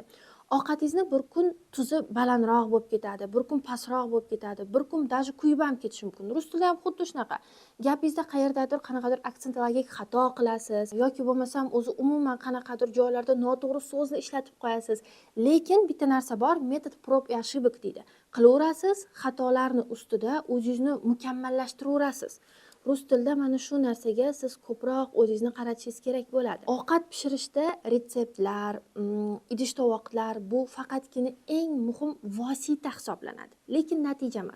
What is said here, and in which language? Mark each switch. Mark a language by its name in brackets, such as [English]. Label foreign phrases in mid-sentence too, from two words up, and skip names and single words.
[Uzbek] Ovqatingizni bir kun tuzi balandroq bo'lib ketadi, bir kun pastroq bo'lib ketadi, bir kun даже kuyib ham ketishi mumkin. Rus tilida ham xuddi shunaqa. Gapingizda qayerdadir qanaqadir aksentologik xato qilasiz yoki bo'lmasam o'zi umuman qanaqadir joylarda noto'g'ri so'zni ishlatib qo'yasiz. Lekin bitta narsa bor, [Russian] метод проб и ошибок [Uzbek] deydi. Qilaverasiz, xatolarni ustida o'zingizni mukammallashtirasiz. Rus tilida mana shu narsaga siz ko'proq o'zingizni qaratishingiz kerak bo'ladi. Ovqat pishirishda retseptlar, idish-tovoqlar bu faqatgina eng muhim vosita hisoblanadi, lekin natija emas.